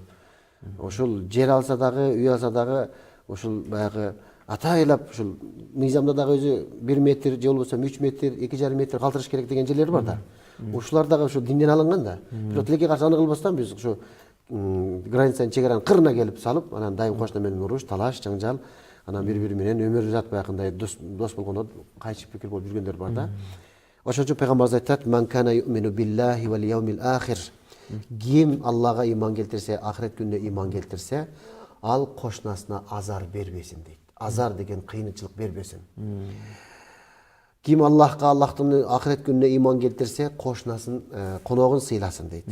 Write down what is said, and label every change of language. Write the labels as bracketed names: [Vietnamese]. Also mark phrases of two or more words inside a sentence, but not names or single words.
[Kyrgyz] Ошол жер алса дагы, үй алса дагы, ошол баягы атайлап ушул мыйзамда дагы өзү 1 метр же болбосо 3 метр, 2,5 метр калтырыш керек деген жерлер бар да. Ушулар дагы ушу динден алынган да. Бирок тилекке каршы аны кылбастан биз ушу границанын чегаранын кырына келип салып, анан дайым кошуна менен уруш, талаш, жаңжал, анан бири-бири менен өмүр жат баягындай дос болгондор кайчы пикир болуп жүргөндөр бар да. Ошон үчүн пайгамбарыбыз айтат: [Arabic] "من كان يؤمن بالله واليوم الآخر." [Kyrgyz] Ким Аллага иман келтирсе, ахирет күнүнө иман келтирсе, ал кошунасына азар бербесин дейт. Азар деген кыйынчылык бербесин. Ким Аллахка, Аллахтын ахирет күнүнө иман келтирсе, кошунасын, коногун сыйласын дейт.